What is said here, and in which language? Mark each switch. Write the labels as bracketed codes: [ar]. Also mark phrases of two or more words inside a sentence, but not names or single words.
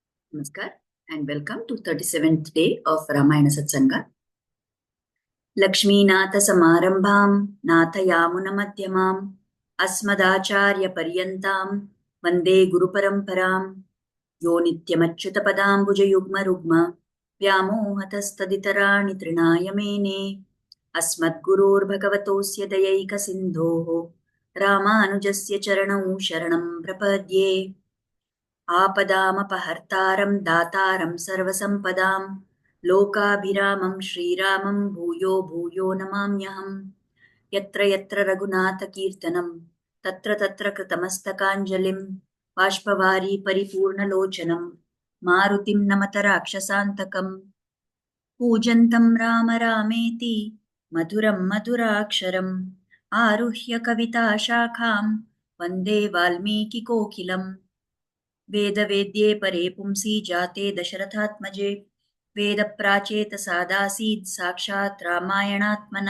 [en] Namaskar and welcome to 37th day of Ramayana Satsanga. [sa] लक्ष्मीनाथ समारम्भां नाथयामुन मध्यमां अस्मदाचार्य पर्यन्तां वन्दे गुरुपरम्परां यो नित्यमच्युत पदाम्बुजयुग्म रुग्म व्यामोहतस्तदितराणि तृणाय मेने अस्मद्गुरोर्भगवतोऽस्य दयैक सिन्धोः रामानुजस्य चरणौ शरणं प्रपद्ये आपदामपहर्तारं दातारं सर्वसम्पदां लोकाभिरामं श्रीरामं भूयो भूयो नमाम्यहं यत्र यत्र रघुनाथकीर्तनं तत्र तत्र कृतमस्तकाञ्जलिं बाष्पवारी परिपूर्णलोचनं मारुतिं नमत राक्षसान्तकम् पूजन्तं राम रामेति मधुरं मधुराक्षरम् आरुह्य कविताशाखां वन्दे वाल्मीकिकोकिलम् वेदवेद्ये परे पुंसि जाते दशरथात्मजे वेदप्राचेतसादासीत् साक्षात् रामायणात्मना.